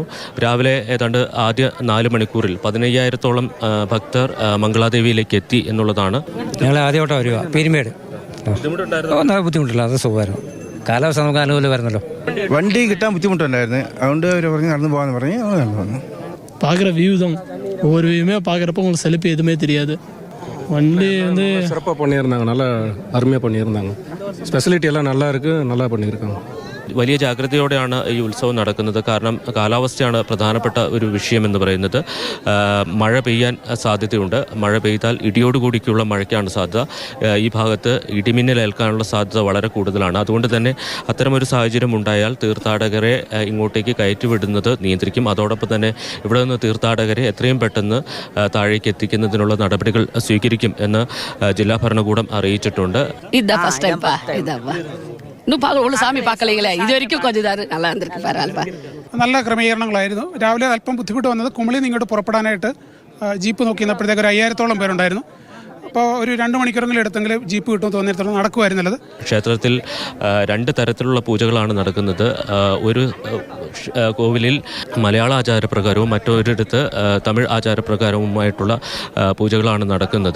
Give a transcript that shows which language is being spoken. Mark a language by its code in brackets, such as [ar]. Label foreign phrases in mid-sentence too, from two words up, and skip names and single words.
[ml] രാവിലെ ഏതാണ്ട് ആദ്യ 4 മണിക്കൂറിൽ 15,000-ഓളം ഭക്തർ മംഗളാദേവിയിലേക്ക് എത്തി എന്നുള്ളതാണ്. ഞങ്ങൾ ആദ്യമായിട്ടാണ് വരിക. പീരുമേട് ബുദ്ധിമുട്ടില്ല, അത് സുഖമായിരുന്നു. കാലാവസ്ഥ നമുക്ക് അനുകൂലം വരുന്നല്ലോ. വണ്ടി കിട്ടാൻ ബുദ്ധിമുട്ടുണ്ടായിരുന്നു, അതുകൊണ്ട് അവർ പറഞ്ഞ് നടന്നു പോകാന്ന് പറഞ്ഞ് വന്നു. [ta] பார்க்குற வியூ தான், ஒவ்வொரு வியூமே பார்க்குறப்ப உங்களுக்கு செழிப்பு எதுவுமே தெரியாது. வண்டி வந்து சிறப்பாக பண்ணியிருந்தாங்க, நல்லா அருமையாக பண்ணியிருந்தாங்க. ஸ்பெசிலிட்டி எல்லாம் நல்லா இருக்குது, நல்லா பண்ணியிருக்காங்க. [ml] വലിയ ജാഗ്രതയോടെയാണ് ഈ ഉത്സവം നടക്കുന്നത്. കാരണം കാലാവസ്ഥയാണ് പ്രധാനപ്പെട്ട ഒരു വിഷയമെന്ന് പറയുന്നത്. മഴ പെയ്യാൻ സാധ്യതയുണ്ട്. മഴ പെയ്താൽ ഇടിയോടുകൂടിക്കുള്ള മഴയ്ക്കാണ് സാധ്യത. ഈ ഭാഗത്ത് ഇടിമിന്നലേൽക്കാനുള്ള സാധ്യത വളരെ കൂടുതലാണ്. അതുകൊണ്ട് തന്നെ അത്തരമൊരു സാഹചര്യം ഉണ്ടായാൽ തീർത്ഥാടകരെ ഇങ്ങോട്ടേക്ക് കയറ്റിവിടുന്നത് നിയന്ത്രിക്കും. അതോടൊപ്പം തന്നെ ഇവിടെ നിന്ന് തീർത്ഥാടകരെ എത്രയും പെട്ടെന്ന് താഴേക്ക് എത്തിക്കുന്നതിനുള്ള നടപടികൾ സ്വീകരിക്കും എന്ന് ജില്ലാ ഭരണകൂടം അറിയിച്ചിട്ടുണ്ട്. [ta] சாமி பார்க்கலைங்களே, இது வரைக்கும் கொஞ்சம் நல்லா இருந்திருக்கு. பரவாயில்ல, [ml] നല്ല ക്രമീകരണങ്ങളായിരുന്നു. രാവിലെ അല്പം ബുദ്ധിമുട്ട് വന്നത് കുമളിയിൽ നിന്ന് ഇങ്ങോട്ട് പുറപ്പെടാനായിട്ട് ജീപ്പ് നോക്കി നിന്നപ്പോഴത്തേക്ക് ഒരു 5,000-ഓളം പേരുണ്ടായിരുന്നു. അപ്പോൾ ഒരു 2 മണിക്കൂറെങ്കിലും എടുത്തെങ്കിലും ജീപ്പ് കിട്ടുമെന്ന് തോന്നിയിടത്തോളം നടക്കുമായിരുന്നുള്ളത്. ക്ഷേത്രത്തിൽ 2 തരത്തിലുള്ള പൂജകളാണ് നടക്കുന്നത്. ഒരു കോവിലിൽ മലയാള ആചാരപ്രകാരവും മറ്റൊരിടത്ത് തമിഴ് ആചാരപ്രകാരവുമായിട്ടുള്ള പൂജകളാണ് നടക്കുന്നത്.